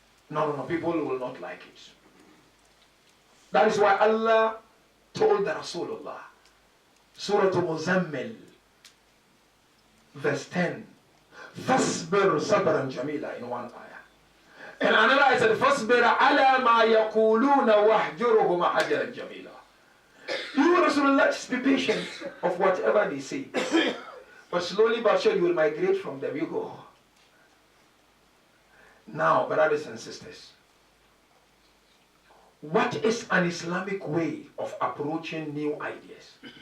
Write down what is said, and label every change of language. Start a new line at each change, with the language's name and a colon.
English: No, people will not like it. That is why Allah told the Rasulullah, Surah Muzammil, verse 10,
Arabic: فَاصْبِرْ صَبْرًا جَمِيلًا,
English: in one ayah. And another I said,
Arabic: فَاصْبِرْ عَلَى مَا يَقُولُونَ وَاحْجُرُهُمْ حَجْرًا جَمِيلًا.
English: You, Rasulullah, just be patient of whatever they say. But slowly but surely you will migrate from them. You go. Now, brothers and sisters, what is an Islamic way of approaching new ideas?